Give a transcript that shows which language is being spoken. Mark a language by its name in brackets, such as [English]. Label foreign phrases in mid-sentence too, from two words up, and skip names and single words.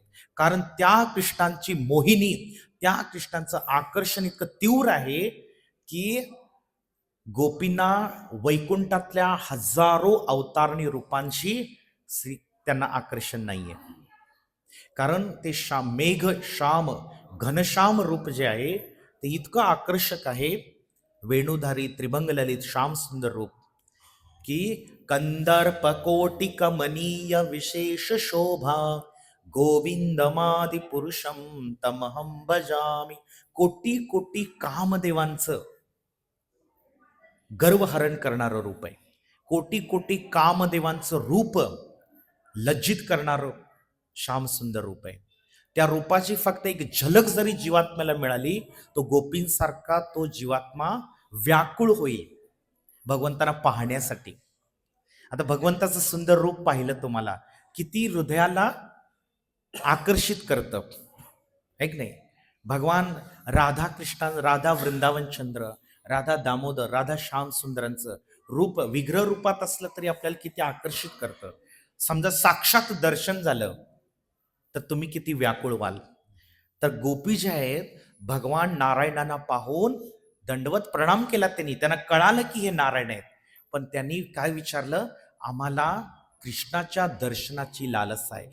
[Marathi] कारण त्या कृष्णांची मोहिनी, त्या कृष्णांचं आकर्षण इतकं तीव्र आहे की गोपींना वैकुंठातल्या हजारो अवतारणी रूपांशी त्यांना आकर्षण नाहीये. कारण ते मेघ श्याम, घनश्याम रूप जे आहे ते इतकं आकर्षक आहे, वेणुधारी त्रिभंग ललित श्याम सुंदर रूप, की [Sanskrit] कंदर्प कोटि कमनीय विशेष शोभा, गोविंदमादि पुरुषम तमहम भजामी. [Marathi] कोटी कोटी कामदेवांचं गर्वहरण करणारं रूप आहे. कोटी कोटी कामदेवांचं रूप लज्जित करणारं श्याम सुंदर रूप आहे. त्या रूपाची फक्त एक झलक जरी जीवात्म्याला मिळाली, तो गोपींसारखा तो जीवात्मा व्याकुळ होईल भगवंतांना पाहण्यासाठी. आता भगवंताचं सुंदर रूप पाहिलं तुम्हाला, किती हृदयाला आकर्षित करतं, है की नाही. भगवान राधा कृष्ण, राधा वृंदावन चंद्र, राधा दामोदर, राधा श्याम सुंदरांचं रूप विग्रह रूपात असलं तरी आपल्याला किती आकर्षित करतं. समजा साक्षात दर्शन झालं तर तुम्ही किती व्याकुळ व्हाल. तर गोपी जे आहेत, भगवान नारायणांना पाहून दंडवत प्रणाम केला त्यांनी. त्यांना कळालं की हे नारायण आहेत, पण त्यांनी काय विचारलं, आम्हाला कृष्णाच्या दर्शनाची लालसा आहे.